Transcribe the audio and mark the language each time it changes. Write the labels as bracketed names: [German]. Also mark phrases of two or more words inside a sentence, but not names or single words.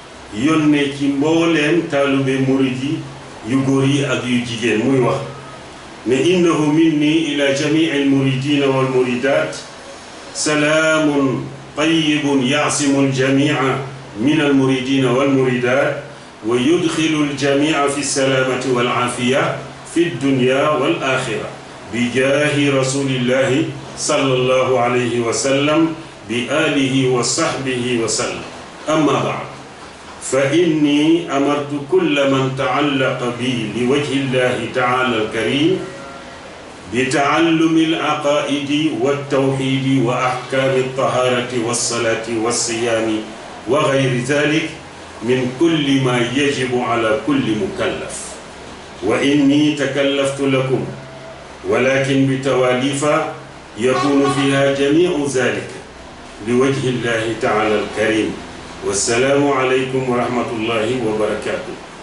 [Wolof] yónnee ci mbooleem taalube murid yi yu góor yi ak yu jigéen muy wax ne [Arabic] إنه مني إلى جميع المريدين والمريدات سلام طيب يعم الجميع من المريدين والمريدات ويدخل الجميع في السلامة والعافية في الدنيا والآخرة بجاه رسول الله صلى الله عليه وسلم بآله وصحبه وسلم. أما بعد، فإني أمرت كل من تعلق بي لوجه الله تعالى الكريم بتعلم العقائد والتوحيد وأحكام الطهارة والصلاة والصيام وغير ذلك من كل ما يجب على كل مكلف. وإني تكلفت لكم ولكن بتواليف يكون فيها جميع ذلك لوجه الله تعالى الكريم. والسلام عليكم ورحمة الله وبركاته.